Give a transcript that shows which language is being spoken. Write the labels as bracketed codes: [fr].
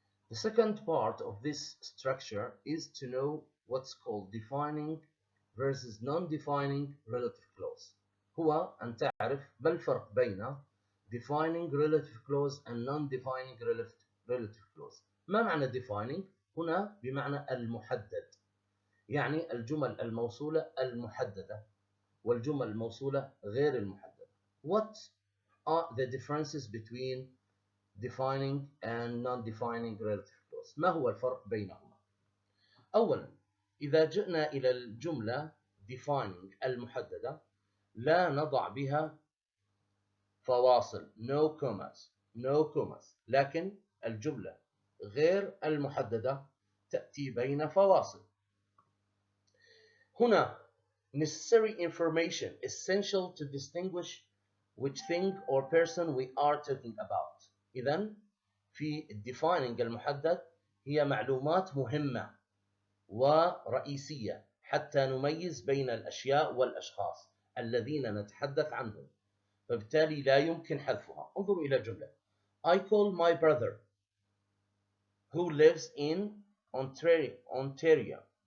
[en] The second part of this structure is to know what's called defining versus non-defining relative clause. [ar] أن تعرف ما الفرق بين [en] defining relative clause and non-defining relative clause. [ar] ما معنى defining؟ هنا بمعنى المحدد، يعني الجمل الموصولة المحددة والجمل الموصولة غير المحددة. [en] What are the differences between defining and non-defining relative clause؟ [ar] ما هو الفرق بينهما؟ أولا، إذا جئنا إلى الجملة defining المحددة لا نضع بها فواصل [en] no commas، [ar] لكن الجملة غير المحددة تأتي بين فواصل. هنا [en] necessary information essential to distinguish which thing or person we are talking about. [ar] إذن في defining المحدد هي معلومات مهمة ورئيسية حتى نميز بين الأشياء والأشخاص الذين نتحدث عنهم، فبالتالي لا يمكن حذفها. انظروا إلى الجملة [en] I call my brother who lives in Ontario.